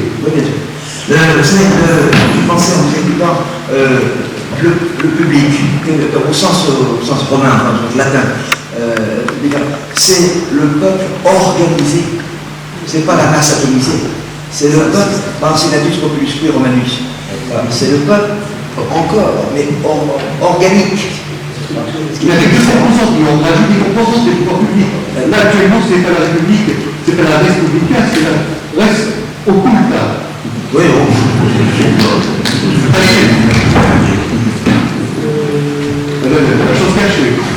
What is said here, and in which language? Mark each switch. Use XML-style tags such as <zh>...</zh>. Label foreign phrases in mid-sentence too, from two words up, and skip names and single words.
<fr>Oui, bien sûr. Je pensais en écoutant le public, au sens romain, enfin, au sens latin, c'est le peuple organisé. C'est pas la masse atomisée. C'est le peuple,</fr> <la>senatus populusque romanus.</la> <fr>C'est le peuple encore, mais organique. Il y a des composantes, on rajoute des composantes des pouvoirs publics. Là, actuellement, c'est pas la République, c'est pas la</fr> <la>Res Publica,</la> <fr>c'est la</fr> <la>Res Occulta.</la> <fr>Oui, La chose cachée.</fr>